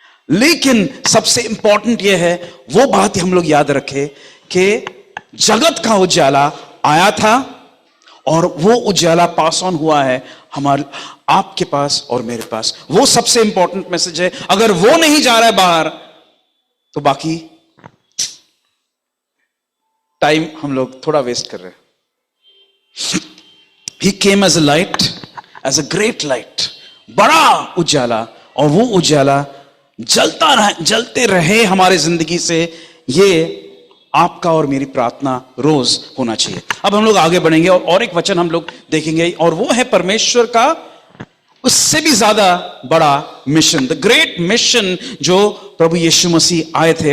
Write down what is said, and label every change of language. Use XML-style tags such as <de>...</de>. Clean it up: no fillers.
<hi>लेकिन सबसे इंपॉर्टेंट यह है, वो बात हम लोग याद रखें कि जगत का उजाला आया था और वो उजाला पास ऑन हुआ है हमारे, आपके पास और मेरे पास। वो सबसे इंपॉर्टेंट मैसेज है। अगर वो नहीं जा रहा है बाहर, तो बाकी टाइम हम लोग थोड़ा वेस्ट कर रहे हैं।</hi> <en>He came as a light, as a great light,</en> <hi>बड़ा उजाला। और वो उजाला जलते रहे हमारे जिंदगी से। ये आपका और मेरी प्रार्थना रोज होना चाहिए। अब हम लोग आगे बढ़ेंगे और एक वचन हम लोग देखेंगे, और वो है परमेश्वर का उससे भी ज्यादा बड़ा मिशन,</hi> <en>the great mission</en> <hi>जो प्रभु यीशु मसीह आए थे।</hi>